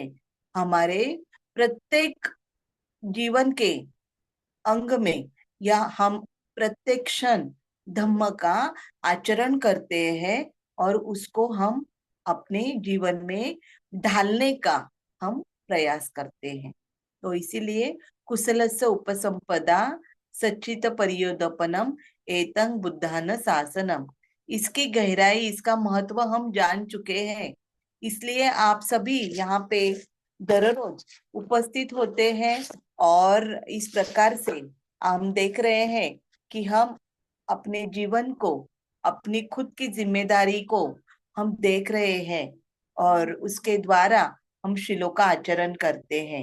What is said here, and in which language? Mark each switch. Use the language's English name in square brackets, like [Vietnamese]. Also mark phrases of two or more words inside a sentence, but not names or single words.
[Hindi] हमारे प्रत्येक जीवन के अंग में, या हम प्रत्येक क्षण धम्म का आचरण करते हैं और उसको हम अपने जीवन में ढालने का हम प्रयास करते हैं। तो इसीलिए [Pali] कुशलस्य उपसंपदा सच्चित परियोदपनम एतं बुद्धान शासनम। [Hindi] इसकी गहराई, इसका महत्व हम जान चुके हैं। इसलिए आप सभी यहाँ पे दररोज उपस्थित होते हैं। और इस प्रकार से हम देख रहे हैं कि हम अपने जीवन को, अपनी खुद की जिम्मेदारी को हम देख रहे हैं और उसके द्वारा हम शीलों का आचरण करते हैं।